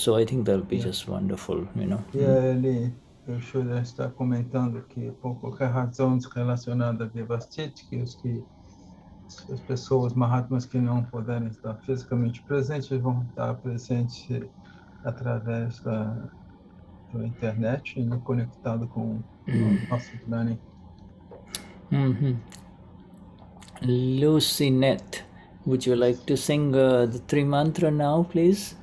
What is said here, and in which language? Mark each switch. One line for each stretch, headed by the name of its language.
English: So I think that'll be just wonderful, you know.
Portuguese: O Shuddha está comentando que, por qualquer razão relacionada a Vyavasthit, as pessoas Mahatmas que não puderem estar fisicamente presentes vão estar presentes através da internet, conectado com o nosso Gnani.
English: Lucinette, would you like to sing the Tri Mantra now, please?